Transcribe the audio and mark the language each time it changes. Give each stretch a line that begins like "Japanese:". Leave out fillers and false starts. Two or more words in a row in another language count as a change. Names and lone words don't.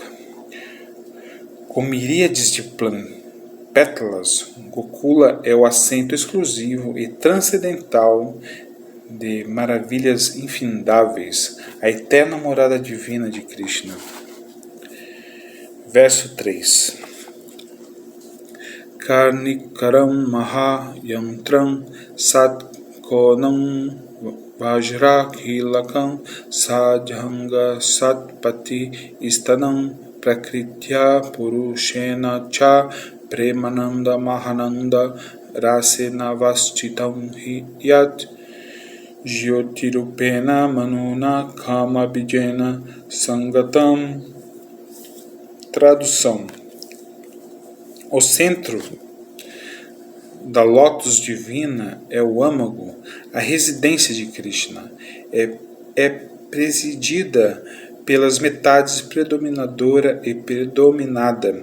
Portuguese: Com miríades de pétalas, Gokula é o assento exclusivo e transcendental de maravilhas infindáveis, a eterna morada divina de Krishna. Verso 3.
Sanskrit: कर्णिकारं महायन्त्रं षट्कोणं वज्रकीलकम् षडङ्ग षट्पदी स्थानं प्रकृत्या पुरुषेण च प्रेमानन्द महानन्द रसेन अवस्थितं यत् ज्योतीरूपेण मनुना काम बीजेन सङ्गतम्.
Portuguese: Tradução: o centro da lótus divina é o âmago, a residência de Krishna. É presidida pelas metades predominadora e predominada.